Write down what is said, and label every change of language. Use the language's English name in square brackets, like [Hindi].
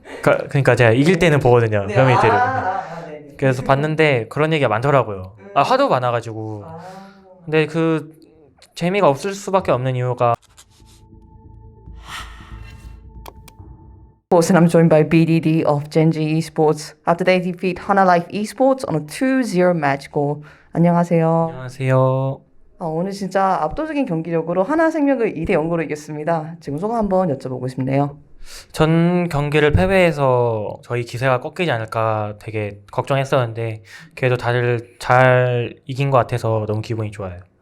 [Korean] 그러니까 제가 이길 때는 보거든요. 네, 홈익치를. 네. 그래서 봤는데 그런 얘기가 많더라고요. 하도 많아가지고. 근데 그 재미가 없을 수밖에 없는 이유가 [English] And I'm joined by BDD of Genji Esports after they defeat Hana Life Esports on a 2-0 match goal. [Korean] 안녕하세요. 안녕하세요. 오늘 진짜 압도적인 경기력으로 하나생명을 2대 0으로 이겼습니다. 지금 소감 한번 여쭤보고 싶네요. 전 경기를 패배해서 저희 기세가 꺾이지 않을까 되게 걱정했었는데 그래도 다들 잘 이긴 것 같아서 너무 기분이 좋아요.